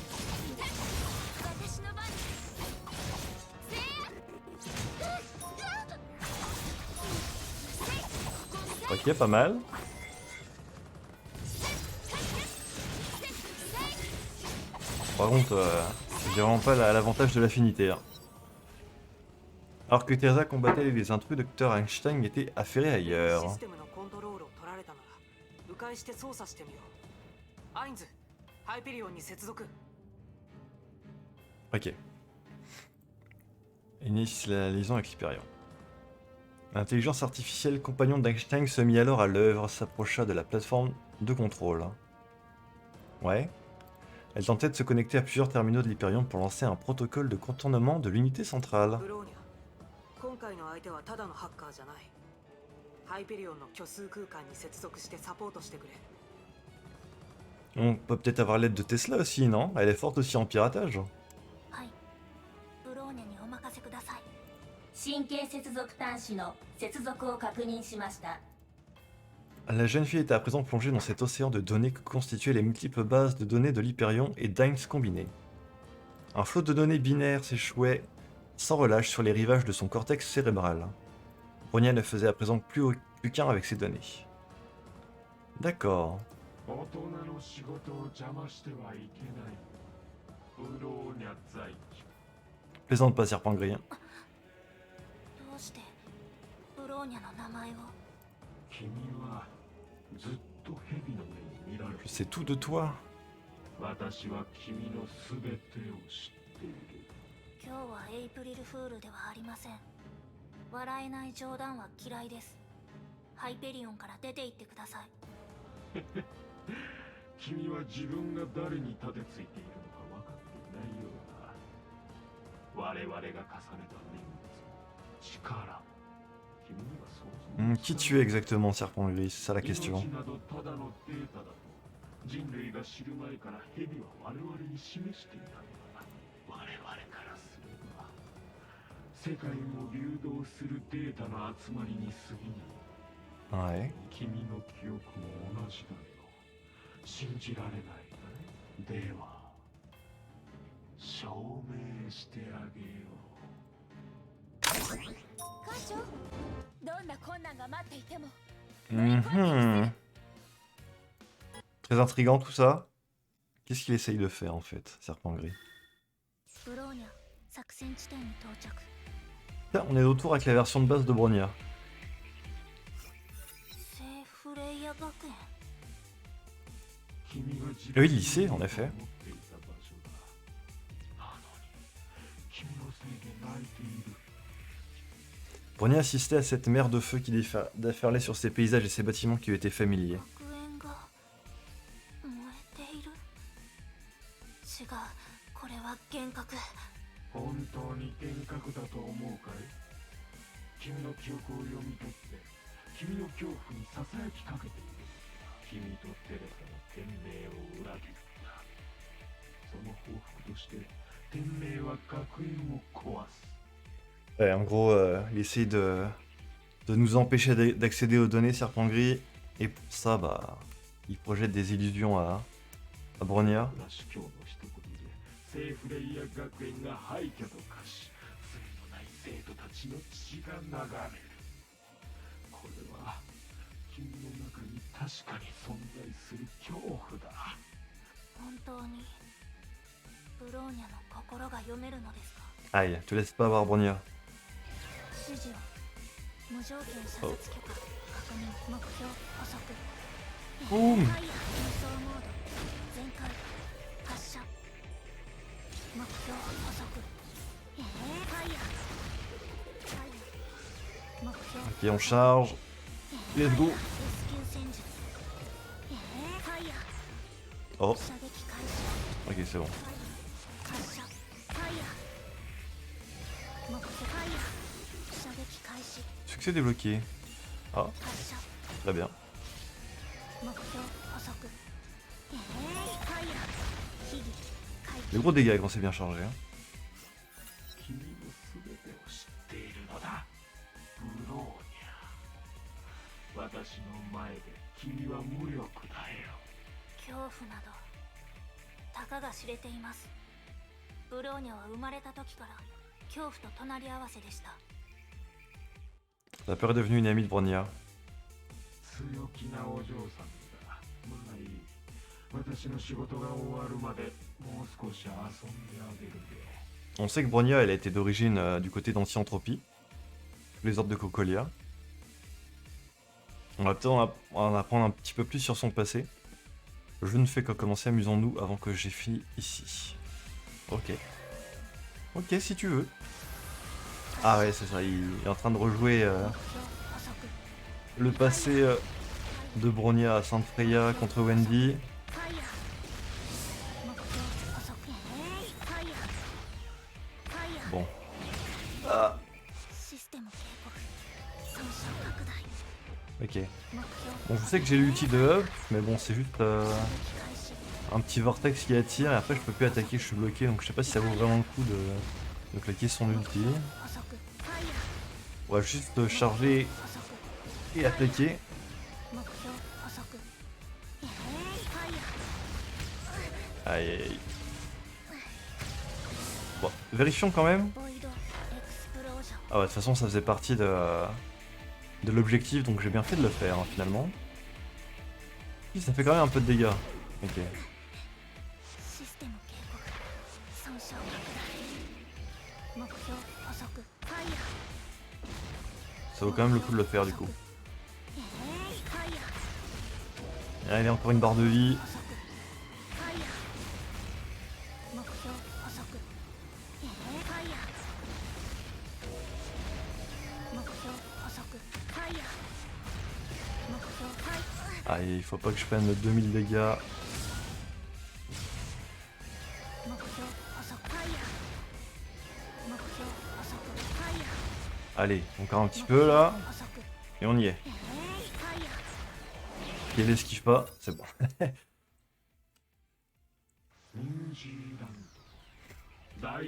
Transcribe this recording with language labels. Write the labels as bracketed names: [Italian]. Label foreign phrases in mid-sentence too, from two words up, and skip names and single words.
[French] Ok, pas mal. Par contre, j'ai vraiment pas l'avantage de l'affinité. Hein. Alors que Teresa combattait les intrus, Dr Einstein était affairé ailleurs. [Japanese] システムのコントロールを取られたなら迂回して操作してみよう。アインズ、ハイペリオンに接続。 [French] Ok. Initie la liaison avec l'Hyperion. L'intelligence artificielle compagnon d'Einstein se mit alors à l'œuvre, s'approcha de la plateforme de contrôle. Ouais. Elle tentait de se connecter à plusieurs terminaux de l'Hyperion pour lancer un protocole de contournement de l'unité centrale. [Japanese] ブローニャ、今回の相手はただのハッカーじゃない。ハイペリオンの虚数空間に接続してサポートしてくれ。 [French] On peut peut-être avoir l'aide de Tesla aussi, non? Elle est forte aussi en piratage. [Japanese] はい。ブローニャにお任せください。神経接続端子の接続を確認しました。 [French] La jeune fille était à présent plongée dans cet océan de données que constituaient les multiples bases de données de l'Hyperion et d'Ains combinées. Un flot de données binaires s'échouait sans relâche sur les rivages de son cortex cérébral. Bronia ne faisait à présent plus qu'un avec ces données. D'accord. [Japanese] 大人の仕事を邪魔してはいけない。ブローニャ在地。 [French] Plaisante pas, Serpent Gris. [Japanese] どうしてブローニャの名前を。君はずっと蛇の目に見られ [French] Je sais tout de toi. [Japanese] 私は君のすべてを知っている。今日はエイプリルフールではありません。笑えない冗談は嫌いです。ハイペリオンから出て行ってください。君は自分が誰に盾ついているのか分かっていないようだ。我々が重ねた年月、力。君には想像 [French] Qui tu es exactement, Serpent Gris? C'est ça la question. [Japanese] 命などただのデータだと人類が知る前から蛇は我々に示していたのだ。我々からすれば世界を流動するデータの集まりに過ぎない。 [French] Ouais. [Japanese] 君の記憶も同じだよ。信じられないかい？では証明してあげよう。艦長、どんな困難が待っていても Mhm. [French] Très intriguant tout ça. Qu'est-ce qu'il essaye de faire en fait, Serpent Gris? [Japanese] ブローニャ作戦地点に到着。 [French] Tiens, on est de retour avec la version de base de Bronia. [Japanese] セーフレイヤ学園。 [French] Oui, le lycée, en effet. Bronia assistait à cette mer de feu qui déferlait sur ces paysages et ces bâtiments qui lui étaient familiers. [Japanese] 学園が燃えている。違う、これは幻覚。本当に幻覚だと思うかい？君の記憶を読み取って君の恐怖にささやきかけている。君とテレサの天命を裏切った。その報復として天命は学園を壊す。 [French] Ouais, en gros, il essaye de nous empêcher d'accéder aux données Serpent Gris, et pour ça, bah, il projette des illusions à Bronia. [Japanese] 今日の一言でセーフレイヤ学園が廃墟と化し、罪のない生徒たちの血が流れる。これは君のかに存在する恐怖だ。本当にブローニャの心が読めるのですか？ [French] Aïe, te laisse pas avoir Bronya. [Japanese] 指示を無条件射殺許可確認目標捕捉 [French] Boum [Japanese] ファイヤー輸送モード全開発射目標捕捉ファイヤーファイヤー目標 [French] Ok, on charge. [English] Let's go. [Japanese] レスキュー戦術ファイヤー [French] Oh, [Japanese] 射撃開始 [French] ok, c'est bon. [Japanese] 発射ファイヤー目標ファイヤー射撃開始 [French] Succès débloqué. Ah, [Japanese] 発射 [French] très bien. [Japanese] 目標捕捉ファイヤー秘技回 [French] Des gros dégâts quand c'est bien chargé. Hein. [Japanese] 君の全てを知っているのだ、ブローニャ。私の前で君は無力だよ。恐怖などたかが知れています。ブローニャは生まれた時から恐怖と隣り合わせでした。 [French] La peur est devenue une amie de Bronya. [Japanese] 強気なお嬢さんだ。まあいい。私の仕事が終わるまでもう少し遊んであげるよ。 [French] On sait que Bronya, elle a été d'origine du côté d'Anti-Entropie. Les ordres de Cocolia. On va peut-être en apprendre un petit peu plus sur son passé. Je ne fais que commencer, amusons-nous avant que j'ai fini ici. Ok. Ok, si tu veux. Ah ouais, c'est ça, il est en train de rejouer [Japanese] 目標捕捉 [French] le passé de Bronya à Sainte Freya contre Wendy. [Japanese] ファイヤー目標捕捉ファイヤーファイヤー [French] Bon. Ah, [Japanese] システム警告損傷拡大 [French] ok. [Japanese] 目標 [French] Bon, je sais que j'ai l'ulti de Up, mais bon, c'est juste [Japanese] 射撃開始 [French] un petit vortex qui attire et après je peux plus attaquer, je suis bloqué, donc je sais pas si ça vaut vraiment le coup de claquer son ulti. [Japanese] 捕捉ファイヤー [French] On va juste charger [Japanese] 捕捉 [French] et attaquer. [Japanese] 目標捕捉ファイヤー [French] Aïe aïe aïe. Bon, vérifions quand même. [Japanese] ボイドエクスプロージョン [French] Ah ouais, de toute façon ça faisait partie de l'objectif, donc j'ai bien fait de le faire hein, finalement. Si, ça fait quand même un peu de dégâts. Ok. [Japanese] システム警告損傷拡大目標捕捉ファイヤー [French] Ça vaut quand même le coup de le faire du coup. [Japanese] ファイヤー [French] Allez, encore une barre de vie. [Japanese] 捕捉ファイヤー目標捕捉ファイヤー目標捕捉ファイヤー目標ファイ [French] Allez, il faut pas que je prenne 2000 dégâts. [Japanese] 目標捕捉ファイヤー目標捕捉ファイヤー [French] Allez, encore un petit peu là. [Japanese] 捕捉 [French] Et on y est. [Japanese] ファイヤー [French] Si elle esquive pas, c'est bon. [Japanese] ニュージーランド。大